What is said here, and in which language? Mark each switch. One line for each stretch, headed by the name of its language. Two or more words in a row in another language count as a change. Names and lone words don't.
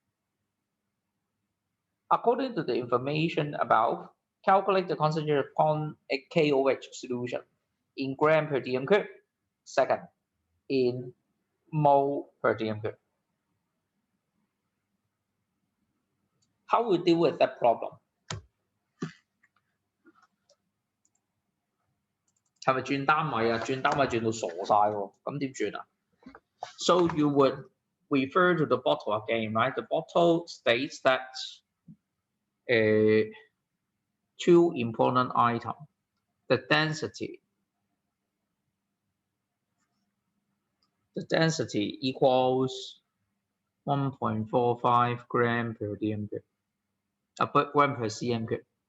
English: According to the information above, calculate the concentration of a KOH solution in gram per dm cube. Second, in mole per dm cube. How we deal with that problem?
Cantonese: 係咪轉單位啊？轉單位轉到傻晒喎，咁點轉啊 ？
English: So you would refer to the bottle again, right? The bottle states that two important items. The density equals 1.45 gram per dm cube, gram per cm cube.